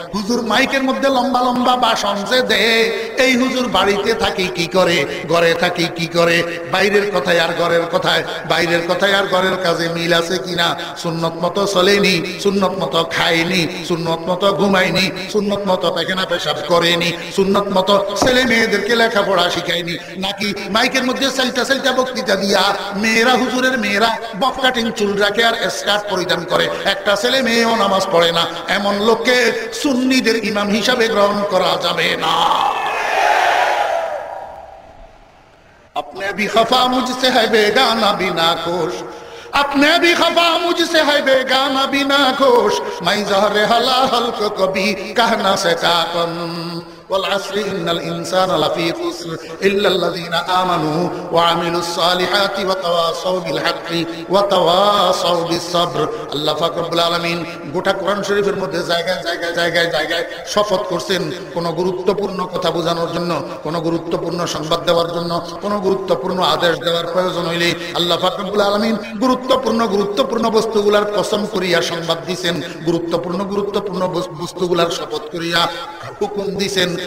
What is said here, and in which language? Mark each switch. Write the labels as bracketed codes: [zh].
[bn] হুজুর মাইকের মধ্যে লম্বা লম্বা ভাষণ যে দেয়, এই হুজুর বাড়িতে থাকি কি করে, ঘরে থাকি কি করে, বাইরের কথায় আর ঘরের কথায়, বাইরের কথায় আর ঘরের কাজে মিল আছে কিনা, সুন্নত মতো চলেনি, সুন্নত মতো খায়নি, সুন্নত মতো ঘুমায়নি, সুন্নত মতো পায়খানা পেশাব করেনি, সুন্নত মতো ছেলে মেয়েদেরকে লেখাপড়া শিখায়নি, নাকি মাইকের মধ্যে সেলটা সেলটা বক্তৃতা দিয়া মেয়েরা, হুজুরের মেয়েরা বব কাটিং চুল রাখে আর স্কার্ট পরিধান করে, একটা ছেলে মেয়েও নামাজ পড়ে না। এমন লোককে সুন্নিদের ইমাম হিসাবে গ্রহণ করা যাবে না। [hi] अपने भी खफा मुझसे है बेगाना बिना कोश, अपने भी खफा मुझसे है बेगाना बिना कोश, मैं ज़हरे हलाहल को कभी कह ना सका कौन। [ar] والعصر إن الإنسان لفي خسر إلا الذين آمنوا وعملوا الصالحات وتواصوا بالحق وتواصوا بالصبر। [bn] আল্লাহ পাক রব্বুল আলামিন গোটা কোরআন শরীফের মধ্যে জায়গায় জায়গায় জায়গায় জায়গায় শপথ করছেন, কোন গুরুত্বপূর্ণ কথা বোঝানোর জন্য, কোন গুরুত্বপূর্ণ সংবাদ দেওয়ার জন্য, কোন গুরুত্বপূর্ণ আদেশ দেওয়ার প্রয়োজন হইলে আল্লাহ পাক রব্বুল আলামিন গুরুত্বপূর্ণ বস্তুগুলার কসম করিয়া সংবাদ দিয়েছেন, গুরুত্বপূর্ণ বস্তুগুলার শপথ করিয়া হুকুম দিয়েছেন।